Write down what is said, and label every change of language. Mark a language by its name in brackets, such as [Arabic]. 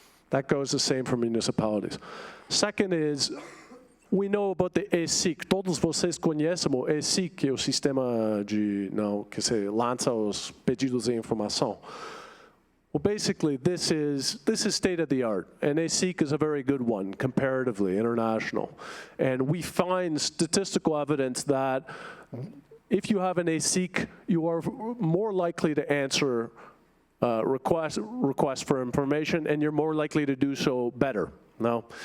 [English] That goes the same for municipalities. Second is, we know about the ESIC. [Portuguese] Todos vocês conhecem o ESIC, que é o sistema que se lança os pedidos de informação. [English] Well, basically, this is state-of-the-art, and ESIC is a very good one, comparatively, international. And we find statistical evidence that if you have an ESIC, you are more likely to answer requests for information, and you're more likely to do so better. No?